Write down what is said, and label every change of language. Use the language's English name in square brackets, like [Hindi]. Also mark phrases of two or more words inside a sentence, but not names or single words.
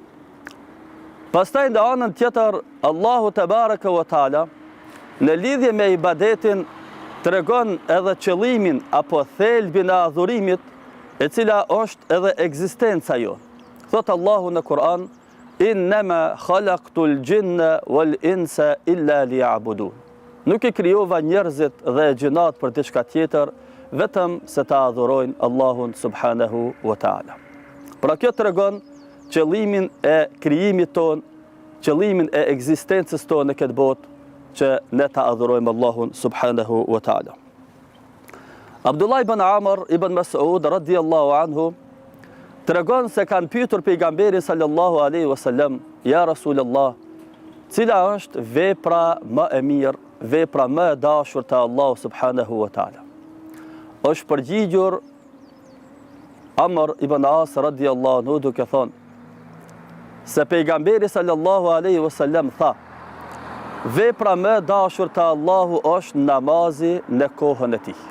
[Albanian] Pastaj në anën tjetër, Allahu [Arabic] تبارك وتعالى [Albanian] në lidhje me ibadetin tregon edhe qëllimin apo thelbin e adhurimit, e cila është edhe ekzistenca jonë. Thot Allahu në Kur'an: [Arabic] "إنما خلقت الجن والإنس إلا ليعبدون." [Albanian] Nuk i krijova njerëzit dhe gjinat për diçka tjetër, vetëm se ta adhurojnë Allahun [Arabic] سبحانه وتعالى. [Albanian] Pra kjo tregon qëllimin e krijimit ton, qëllimin e ekzistencës tonë në këtë botë, që ne ta adhurojmë Allahun [Arabic] سبحانه وتعالى. [Albanian] Abdullah ibn Amr ibn Mas'ud [Arabic] رضي الله عنه [Albanian] tregon se kanë pyetur pejgamberin [Arabic] صلى الله عليه وسلم: "يا رسول الله, [Albanian] cila është vepra më e mirë, vepra më e dashur te Allahu [Arabic] سبحانه وتعالى?" [Albanian] Është përgjigjur Amr ibn As [Arabic] رضي الله عنه [Albanian] duke thonë se pejgamberi [Arabic] صلى الله عليه وسلم [Albanian] tha: "Vepra më e dashur te Allahu është namazi në kohën e tij.